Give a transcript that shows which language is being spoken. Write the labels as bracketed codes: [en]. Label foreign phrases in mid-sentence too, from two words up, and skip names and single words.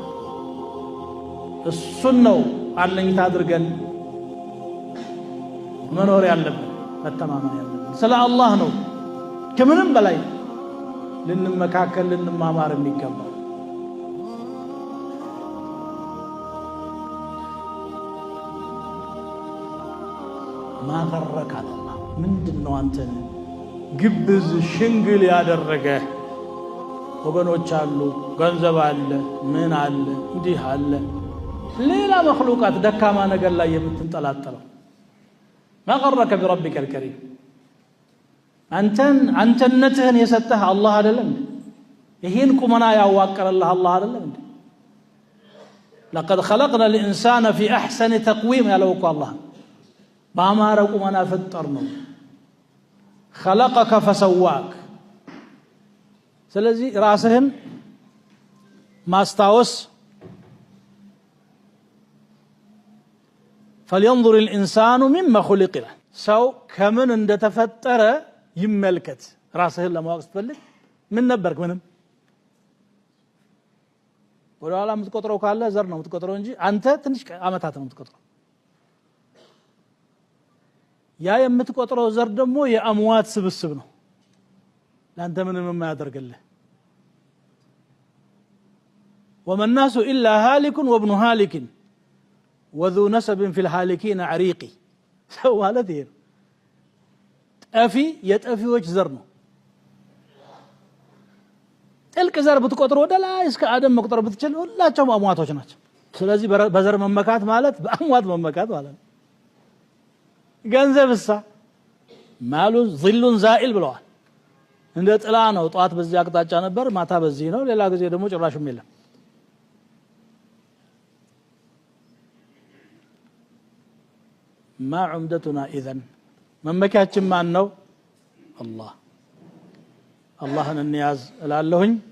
[am] እሱን ነው አለኝታ አድርገን መኖር ያለብን፣ መተማመን ያለብን ስለ አላህ ነው። ከምንም በላይ ልንመካከል ልንማማር የሚገባው ማፈረካ አላህ ምንድነው አንተን ግብዝ ሽንግል ያደረገ? ወገኖች አሉ፣ ገንዘብ አለ፣ ምን አለ፣ እንዲህ አለ፣ ሌላ መክሉቃት ደካማ ነገር ላይ የምትንጠላጠለው [ar] ما غرك بربك الكريم [am] አንተነትህን የሰጠህ አላህ አይደለም? ይሄን ቁመና ያዋቀረልህ አላህ አይደለም? [ar] لقد خلقنا الانسان في احسن تقويم [am] ያለው እኮ አላህ በአማረ ቁመና ፈጠር ነው። [ar] خلقك فسواك። [am] ስለዚህ ራስህን ማስታወስ [ar] فلينظر الانسان مما خلق له [am] ሰው ከምን እንደተፈጠረ ይመልከት። ራስህን ለማወቅ ስትፈልግ ምን ነበርክ? ምንም። ወላላ የምትቆጥረው ካለ ዘር ነው የምትቆጥረው እንጂ አንተ ትንሽ አመታት ነው የምትቆጥረው። ያ የምትቆጥረው ዘር ደግሞ የአምዋት ስብስብ ነው። ለአንተ ምንም የማያደርግልህ [ar] وما الناس الا هالك وابن هالك وذو نسب في الحالكين عريقي سو [am] ማለት ይሄ ጠፊ የጠፊዎች ዘር ነው። ጥልቅ ዘር ብትቆጥሩ ወደ ላይ እስከ አደም መቁጠር ብትችል ሁላቸውም አሟቶች ናቸው። ስለዚህ በዘር መመካት ማለት በአሟት መመካት ማለት ነው። ገንዘብሳ ማሉ [ar] ظل زائل [am] ብለዋል። እንደ ጥላ ነው። ጧት በዚህ አቅጣጫ ነበር፣ ማታ በዚህ ነው፣ ሌላ ጊዜ ደግሞ ጭራሽም የለም። [ar] ما عمدتنا اذن [am] መመኪያችን ማን ነው? አላህ። አላህን እንያዝ እላለሁኝ።